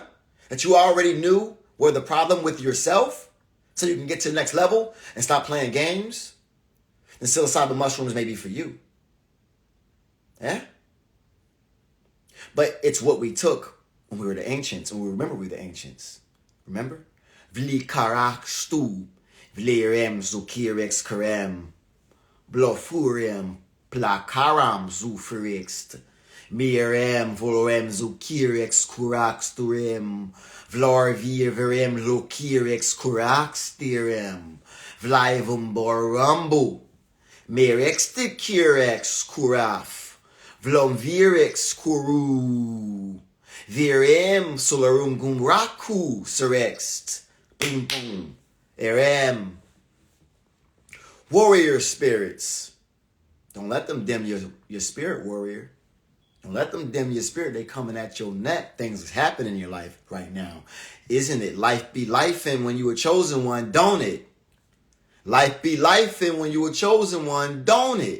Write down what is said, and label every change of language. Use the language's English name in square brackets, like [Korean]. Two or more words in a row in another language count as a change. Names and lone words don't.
[English] That you already knew were the problem with yourself so you can get to the next level and stop playing games? Then psilocybin mushrooms may be for you. Yeah? But it's what we took when we were the ancients, and we remember we were the ancients. Remember? Vli karak stu, vlerem zukirex karem, blofurem plakaram zuferixt, mirem volorem zukirex kurax turem, vlor virem lokirex kurax tirem, vlaivum borumbu, mirex te kirex kuraf, vlom virex kuru. Virem solarum gumraku serext. Boom boom. Erem. Warrior spirits. Don't let them dim your spirit, warrior. Don't let them dim your spirit. They coming at your neck. Things is happening in your life right now. Isn't it? Life be lifing when you were chosen one, don't it? Life be lifing when you were chosen one, don't it?